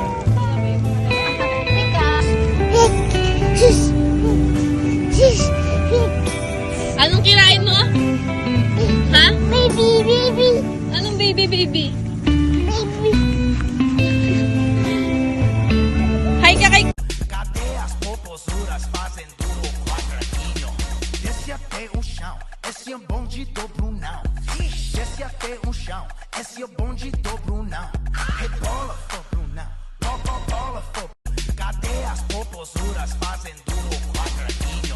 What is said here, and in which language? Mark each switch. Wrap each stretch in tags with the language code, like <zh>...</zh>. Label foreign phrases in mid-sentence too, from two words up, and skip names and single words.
<tl>Tika. Anong kirain mo? Ha?</tl> <en>Baby, baby.</en> <tl>Anong</tl> <en>baby, baby?</en> <tl>Baby. Hi ka kay...</tl> <pt>Cadê as popozuras fazendo o quadradinho? Desce até o chão, esse é o bonde do Brunão. Desce até o chão, esse é o bonde do Brunão. Rebola, for Brunão, bola, for. Cadê as popozuras fazendo o quadradinho?</pt>